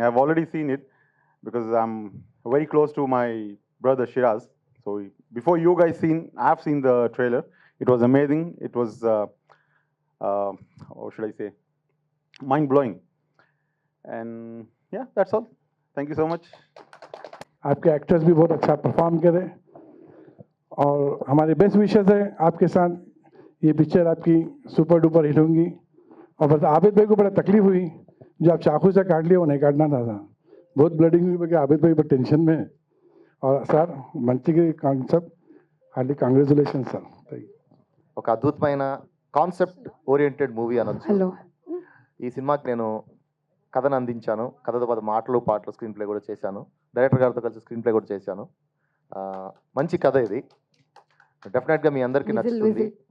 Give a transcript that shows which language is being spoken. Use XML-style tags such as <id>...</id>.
<en>I've already seen it because I'm very close to my brother Shiraz. So before you guys I've seen the trailer. It was amazing. It was, how should I say, mind blowing. And yeah, that's all. Thank you so much.</en> <hi>आपके actors भी बहुत अच्छा perform करे और हमारे best wishes है आपके साथ ये पिक्चर आपकी सुपर डुपर हिट होंगी और बस आबिद भाई को बड़ा तकलीफ हुई जो आप चाकू से काट लिए वो नहीं काटना था बहुत ब्लडिंग हुई क्योंकि आबिद भाई बहुत टेंशन में है और sir मंచి</hi> <te>concept hardly congratulation sir ఒక అద్భుతమైన కాన్సెప్ట్ ఓరియంటెడ్ మూవీ అనొచ్చు. హలో ఈ సినిమాకి నేను కథను అందించాను, కథతో పాటు మాటలు పాటలు స్క్రీన్ ప్లే కూడా చేశాను, డైరెక్టర్ గారితో కలిసి స్క్రీన్ ప్లే కూడా చేశాను. మంచి కథ ఇది, డెఫినెట్గా మీ అందరికీ నచ్చుతుంది.</te>